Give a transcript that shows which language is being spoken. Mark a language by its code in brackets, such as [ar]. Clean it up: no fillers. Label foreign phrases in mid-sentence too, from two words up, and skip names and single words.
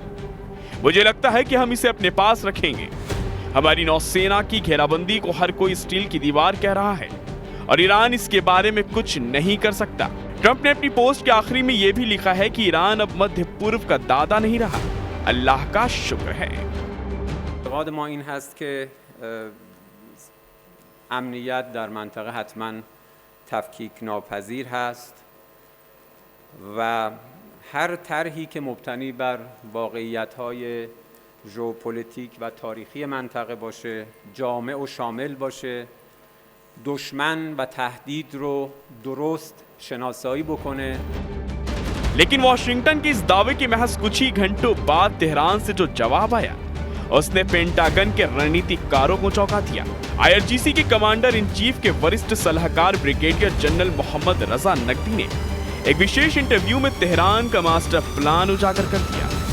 [hi] मुझे लगता है कि हम इसे अपने पास रखेंगे। हमारी नौसेना की घेराबंदी को हर कोई स्टील की दीवार कह रहा है और ईरान इसके बारे में कुछ नहीं कर सकता। ट्रंप ने अपनी पोस्ट के आखिरी में यह भी लिखा है कि ईरान अब मध्य पूर्व का दादा नहीं रहा, अल्लाह का शुक्र है। [fa] اعتقاد ما این هست که امنیت در منطقه حتما تفکیک ناپذیر هست و هر طرحی که مبتنی بر واقعیت‌های ژئوپلیتیک و تاریخی منطقه باشه، جامع و شامل باشه، دشمن و تهدید رو درست شناسایی بکنه। [hi] लेकिन वाशिंगटन के इस दावे के महज कुछ ही घंटों बाद तेहरान से जो जवाब आया, उसने पेंटागन के रणनीतिकारों को चौंका दिया। IRGC के [en] commander in chief [hi] के वरिष्ठ सलाहकार ब्रिगेडियर जनरल मोहम्मद रजा नकवी ने एक विशेष इंटरव्यू में तेहरान का [en] master plan [hi] उजागर कर दिया।